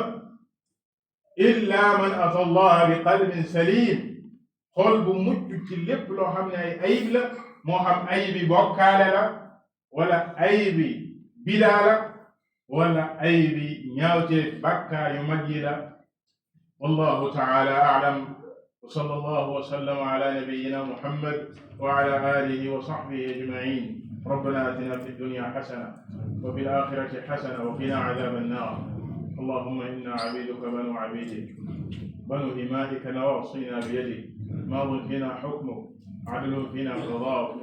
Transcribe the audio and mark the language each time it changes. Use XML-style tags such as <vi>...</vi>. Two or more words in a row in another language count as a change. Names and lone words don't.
<ar>إلا من أتى الله بقلب سليم,</ar> <wo>xol bu mucc ci lépp loo xam ne ay ayib la, moo xam ayibi bokkaale la wala ayibi bidaa la wala ayibi ñaawteef bàkkaar yu mag yi la.</wo> <ar>والله تعالى أعلم. وصلى الله وسلم على نبينا محمد وعلى آله وصحبه أجمعين. ربنا آتنا في الدنيا حسنة وفي الآخرة حسنة وقنا عذاب النار. اللهم إنا عبيدك بنو عبيدك بنو إمائك نواصينا بيدك ماض فينا حكمك عدل فينا قضاءك.</ar>